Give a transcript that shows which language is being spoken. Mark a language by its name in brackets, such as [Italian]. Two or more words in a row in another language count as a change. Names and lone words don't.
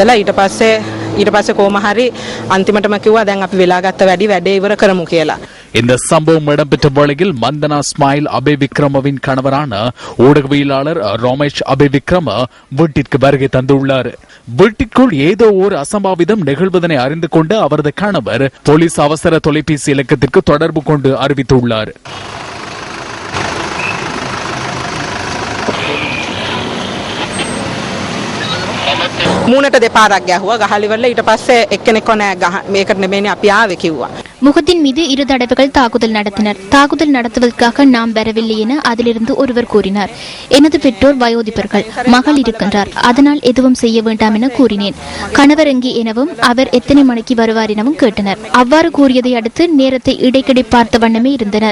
[Tamil] இந்த சம்பவம் இடம்பெற்ற வேளையில் மந்தனா இஸ்மாயில் அபே விக்ரமவின் கணவரான ஊடகவியலாளர் ரமேஷ் அபே விக்ரம வீட்டிற்கு வருகை தந்துள்ளார். வீட்டிற்குள் ஏதோ ஒரு அசம்பாவிதம் நிகழ்வதனை அறிந்து கொண்டு அவரது கணவர் போலீஸ் அவசர தொலைபேசி இலக்கத்திற்கு தொடர்பு கொண்டு அறிவித்துள்ளார். [Sinhala] මූණට දෙපාරක් ගැහුවා ගහලිවල ඊට පස්සේ එක්කෙනෙක්ව නෑ මේකට නෙමෙයිනේ අපි ආවේ කිව්වා. [Tamil] முகத்தின் மீது 2 தடவைகள் தாக்குதல் நடத்தினர். தாக்குதல் நடத்துவதற்காக நாம் வரவில்லை என அதிலிருந்து ஒருவர் கூறினார். எனது பெற்றோர் வயோதிபர்கள், மகள் இருக்கின்றார், அதனால் எதுவும் செய்ய வேண்டாம் என கூறினேன். கணவர் எங்கே எனவும் அவர் எத்தனை மணிக்கு வருவார் எனவும் கேட்டனர். அவ்வாறு கூறியதை அடுத்து நேரத்தை இடைக்கிடை பார்த்த வண்ணமே இருந்தனர்.